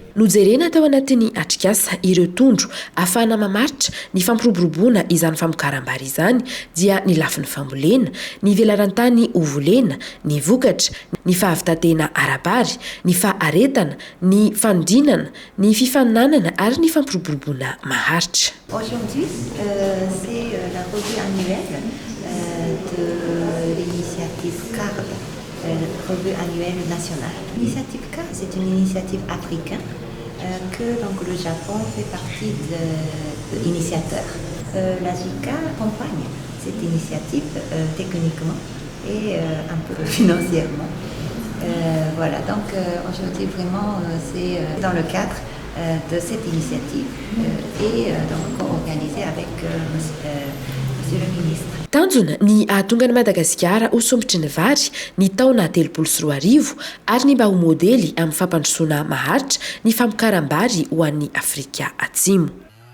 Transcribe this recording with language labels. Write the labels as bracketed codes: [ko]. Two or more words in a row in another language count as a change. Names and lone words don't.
[mg] Nojerena tao anatin'ny atrikasa ireo tondro ahafahana mamaritra ny fampiroboroboana izany famokaram-bary izany dia ny lafin'ny fambolena, ny velaran-tany hovolena, ny vokatra, ny fahavitatena ara-bary, ny faharetana, ny fandrinana, ny fifaninanana ary ny fampiroboroboana maharitra. [fr] Aujourd'hui, c'est la revue annuelle de l'initiative CARD, revue annuelle nationale. L'initiative CARD, c'est une initiative africaine que donc, le Japon fait partie de l'initiateur. La JICA accompagne cette initiative techniquement et un peu financièrement. Voilà, donc aujourd'hui vraiment c'est dans le cadre de cette initiative et donc organisée avec Monsieur le ministre. [mg] Tanjona ny ahatonga ny Madagasikara ho sombitry ny vary ny taona 2024 ary ny mba ho modely amin'ny fampandrosoana maharitra ny famokaram-bary ho an'ny Afrika Atsimo.